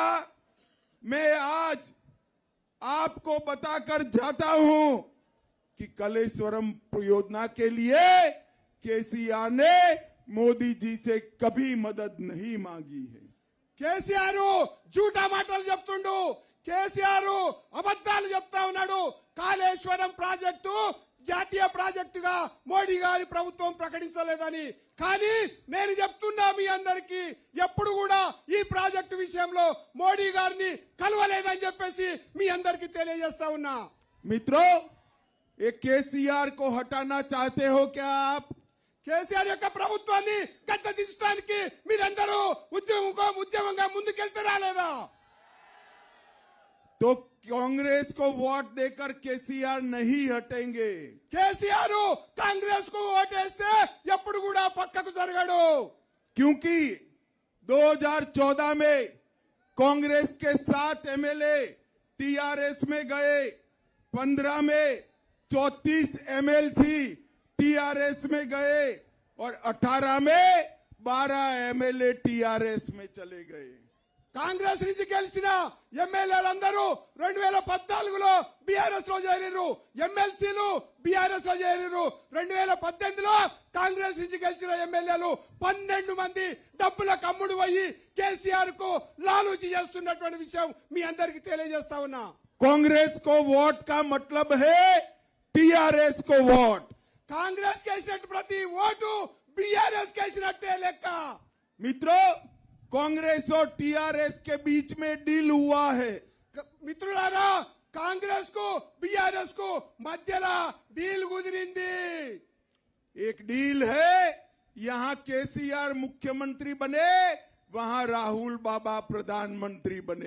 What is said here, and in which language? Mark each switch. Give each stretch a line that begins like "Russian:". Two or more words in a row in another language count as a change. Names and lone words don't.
Hindi: मैं आज आपको बताकर जाता हूं कि कलेश्वरम परियोजना के लिए केसीआर ने मोदी जी से कभी मदद नहीं मांगी है।
Telugu: కేసీఆర్ జూటా మాటలు చెప్తుండు, కేసీఆర్ అబద్ధాలు చెప్తా ఉన్నాడు। కాళేశ్వరం ప్రాజెక్టు జాతీయ ప్రాజెక్టుగా మోడీ గారి ప్రభుత్వం ప్రకటించలేదని, కానీ నేను చెప్తున్నా మీ అందరికీ, ఎప్పుడు కూడా ఈ ప్రాజెక్టు విషయంలో మోడీ గారిని కలవలేదని చెప్పేసి మీ అందరికీ తెలియజేస్తా ఉన్నా।
Hindi: मित्रों, ये केसीआर को हटाना चाहते हो क्या आप?
Telugu: కేసీఆర్ యొక్క ప్రభుత్వాన్ని గడ్డ దించడానికి మీరందరూ ఉద్యమంగా ముందుకెళ్తారా లేదా?
Hindi: तो कांग्रेस को वोट देकर केसीआर नहीं हटेंगे।
Telugu: కేసీఆర్ కాంగ్రెస్ కు ఓటేస్తే ఎప్పుడు కూడా పక్కకు జరగడు।
Hindi: क्योंकि 2014 में कांग्रेस के 7 एमएलए टीआरएस में गए, 15 में 34 एमएलसी टीआरएस में गए और 18 में 12 एमएलए टीआरएस में चले गए।
Telugu: కాంగ్రెస్ నుంచి గెలిచిన ఎమ్మెల్యేలందరూ 2014లో బీఆర్ఎస్ లో చేరిరు, ఎమ్మెల్సీలు బీఆర్ఎస్ లో చేరిరు। 2018లో కాంగ్రెస్ నుంచి గెలిచిన ఎమ్మెల్యేలు 12 మంది డబ్బుల కమ్ముడు పోయి కేసీఆర్ కు లాలూచి చేస్తున్నటువంటి విషయం మీ అందరికీ తెలియజేస్తా ఉన్నా।
Hindi: कांग्रेस को वोट का मतलब है टीआरएस को वोट।
Telugu: కాంగ్రెస్ కేసినట్టు ప్రతి ఓటు బీఆర్ఎస్ కేసినట్టే లెక్క.
Hindi: मित्रों, कांग्रेस और टीआरएस के बीच में डील हुआ है.
Telugu: మిత్రులారా, కాంగ్రెస్ కు బీఆర్ఎస్ కు మధ్యలో డీల్ కుదిరింది.
Hindi: एक डील है, यहाँ केसीआर मुख्यमंत्री बने, वहां राहुल बाबा प्रधानमंत्री बने.